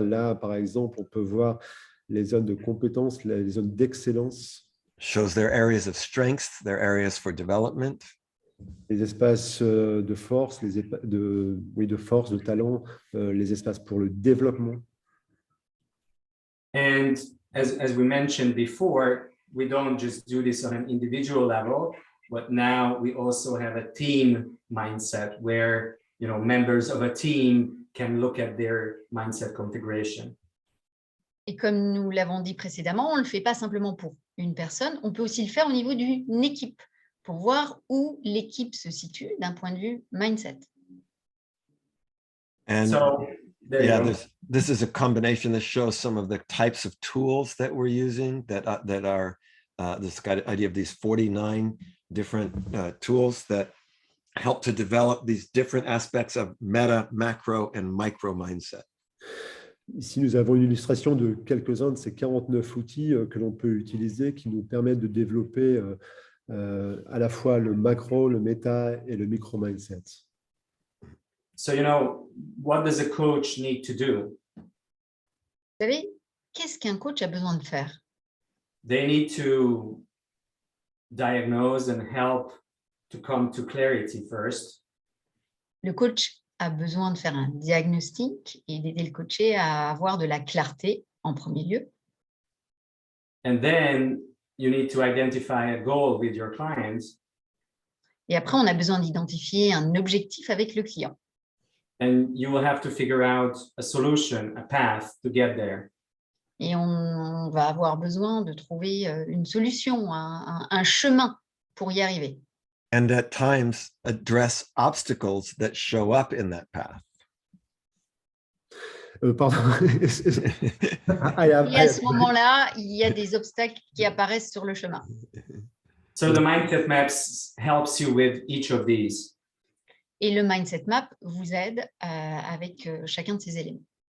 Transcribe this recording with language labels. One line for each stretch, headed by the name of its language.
French: Là, par exemple, on peut voir les zones de compétences, les zones d'excellence,
English: Shows their areas of strength, their areas for development.
French: les espaces de force, de force, de talent, les espaces pour le développement.
English: And as we mentioned before, we don't just do this on an individual level, but now we also have a team mindset where, you know, members of a team can look at their mindset configuration.
French: Et comme nous l'avons dit précédemment, on ne le fait pas simplement pour une personne, on peut aussi le faire au niveau d'une équipe pour voir où l'équipe se situe d'un point de vue mindset.
English: And So there yeah, you go. this is a combination that shows some of the types of tools that we're using that are this idea of these 49 different tools that help to develop these different aspects of meta, macro, and micro mindset.
French: Ici, nous avons une illustration de quelques-uns de ces 49 outils que l'on peut utiliser qui nous permettent de développer à la fois le macro, le méta et le micro-mindset.
English: So, you know, what does a coach need to do?
French: Vous savez, qu'est-ce qu'un coach a besoin de faire?
English: They need to diagnose and help to come to clarity first.
French: Le coach a besoin de faire un diagnostic et d'aider le coaché à avoir de la clarté en premier lieu.
English: And then you need to identify a goal with your clients.
French: Et après, on a besoin d'identifier un objectif avec le client.
English: And you will have to figure out a solution, a path to get there.
French: Et on va avoir besoin de trouver une solution, un chemin pour y arriver.
English: And at times address obstacles that show up in that path.
French: Pardon. Et à ce moment-là, il y a des obstacles qui apparaissent sur le chemin.
English: So the mindset maps helps you with each of these.
French: Et le mindset map vous aide avec chacun de ces éléments.